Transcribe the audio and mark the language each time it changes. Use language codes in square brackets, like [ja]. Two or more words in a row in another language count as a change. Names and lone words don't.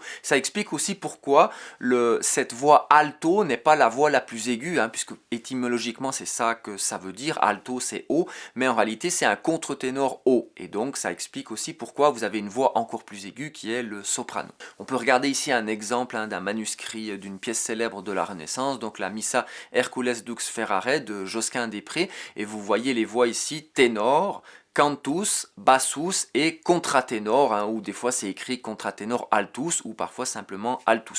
[fr] Ça explique aussi pourquoi cette voix alto n'est pas la voix la plus aiguë, puisque étymologiquement c'est ça que ça veut dire, alto c'est haut, mais en réalité c'est un contre-ténor haut, et donc ça explique aussi pourquoi vous avez une voix encore plus aiguë qui est le soprano. On peut regarder ici un exemple d'un manuscrit d'une pièce célèbre de la Renaissance, donc la Missa Hercules Dux Ferrare de Josquin des Prés, et vous voyez les voix ici ténor, [la] cantus, bassus [fr] et contraténor, ou des fois c'est écrit [la] contraténor altus [fr] ou parfois simplement altus.